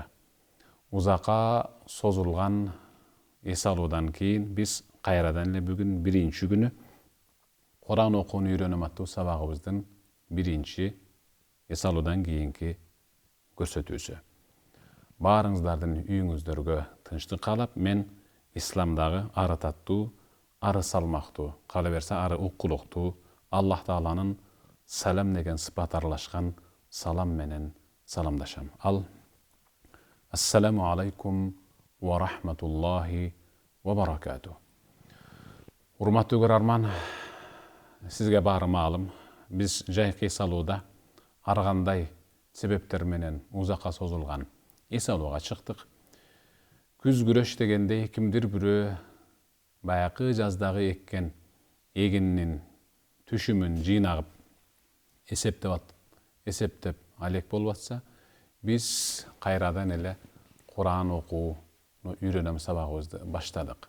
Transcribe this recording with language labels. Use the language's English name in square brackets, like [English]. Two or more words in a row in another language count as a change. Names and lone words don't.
[Kyrgyz] Узакка созулган эс алуудан кийин биз кайрадан эле бүгүн биринчи күнү Куран окууну үйрөнөм аттуу сабагыбыздын биринчи эс алуудан кийинки көрсөтүүсү. Баарыңыздардын үйүңүздөргө тынчтык каалап, мен исламдагы ары таттуу, ары салмактуу, кала берсе ары уккулуктуу Аллах Тааланын салам деген сыпат аралашкан салам менен саламдашам. [Arabic] Ал السلام عليكم ورحمة الله وبركاته. [Kyrgyz] Урматтуу көрөрман, сизге баары маалым, биз жайкы эс алууда ар кандай себептер менен узакка созулган эс алууга чыктык. Күз күрөш дегенде кимдир бирөө баякы жаздагы эккен эгининин түшүмүн жыйнагып эсептеп алек болуп атса, биз кайрадан эле Куран окууну үйрөнөм сабагыбызды баштадык.